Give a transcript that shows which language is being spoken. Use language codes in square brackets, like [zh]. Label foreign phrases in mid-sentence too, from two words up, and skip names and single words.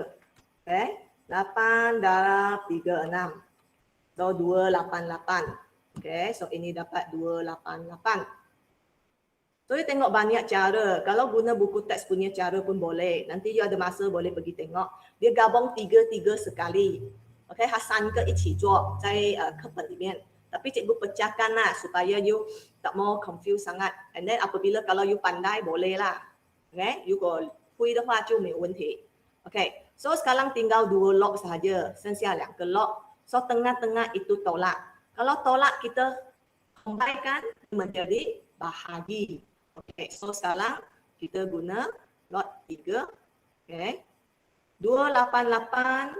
[ms] Okay. 8 darab 36. So 288. Okay. So ini dapat 288. So, you tengok banyak cara. Kalau guna buku teks punya cara pun boleh. Nanti you ada masa boleh pergi tengok. Dia gabung 3 sekali. Okay, [zh] 3个一起做在课本里面。 [ms] Tapi cikgu pecahkan lah supaya you tak mau confuse sangat. [en] And then [ms] apabila kalau you pandai boleh lah. [zh] Okay, you 如果会的话就没有问题。Okay, [ms] so sekarang tinggal 2 log sahaja. [zh] 剩下2个 log. [ms] So tengah-tengah itu tolak. Kalau tolak kita combine menjadi bahagi. Okay, so sekarang kita guna lot 3. Okay. 288.